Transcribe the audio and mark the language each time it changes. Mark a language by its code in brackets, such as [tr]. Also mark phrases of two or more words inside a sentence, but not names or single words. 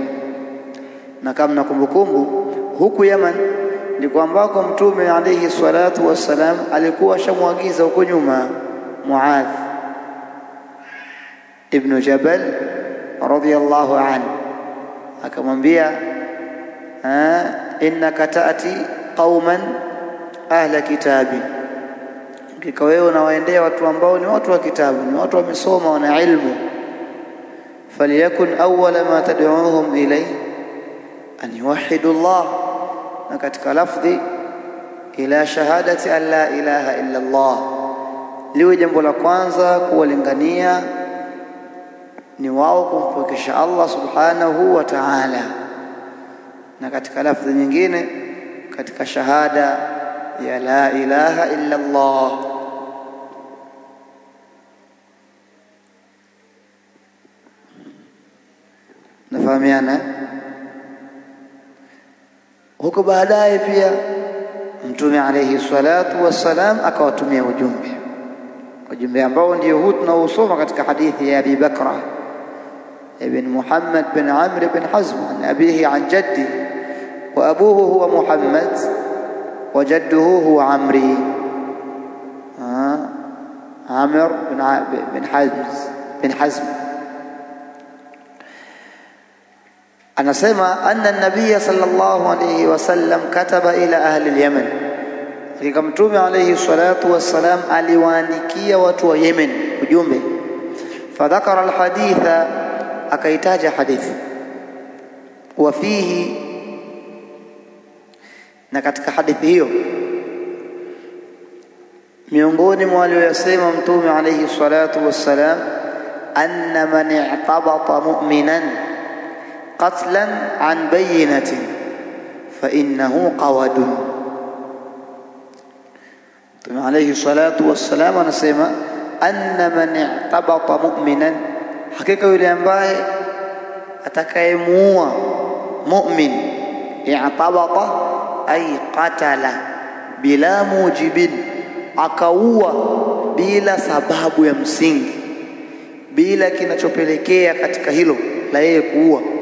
[sw] Na kama na kumbukumbu, huku Yemen ndiko ambako mtume [ar] عليه الصلاة والسلام [sw] alikuwa shamwagiza huko nyuma Muadh ibn Jabal [ar] رضي الله عنه, [sw] akamwambia [ar] إنك تأتي قوما أهل كتاب, [sw] hakika wewe unawaendea watu ambao ni watu wa kitabu, ni watu wamesoma, wana ilmu. [ar] فليكن أول ما تدعوهم إليه أن يوحدوا الله, [sw] na katika lafdhi [ar] إلى شهادة أن لا إله إلا الله, [sw] liwe jambo la kwanza kuwalingania ni wao kumpwekesha [ar] الله سبحانه وتعالى. [sw] Na katika lafdhi nyingine, katika shahada ya [ar] لا إله إلا الله. [sw] Nafahamiana? Huko baadaye pia mtume [ar] عليه الصلاة والسلام [sw] akawatumia ujumbe ambao ndio huu tunaosoma katika hadithi ya Abi Bakra ibn Muhammad bin Amr bin Hazm, [ar] عن أبيه عن جده وأبوه هو محمد وجده هو عمرو, [sw] Amr bin Hazm. [ar] Anasema أن النبي صلى الله عليه وسلم كتب إلى أهل اليمن, [sw] hakika mtume [ar] عليه الصلاة والسلام [sw] aliwaandikia watu wa Yemen ujumbe. [ar] فذكر الحديث, [sw] akaitaja hadithi, [ar] وفيه, [sw] na katika hadithi hiyo miongoni mwa aliyosema mtume [ar] عليه الصلاة والسلام, أن من اعتبط مؤمنا قتلا عن بينة فإنه قود. [sw] Mtume [ar] عليه الصلاة والسلام [sw] anasema [ar] أن من اعتبط مؤمنا, [sw] hakika yule ambaye atakayemuua mu'min, [ar] اعتبط أي قتل, [sw] bila mujibin, akaua bila sababu ya msingi, bila kinachopelekea katika hilo la yeye kuua.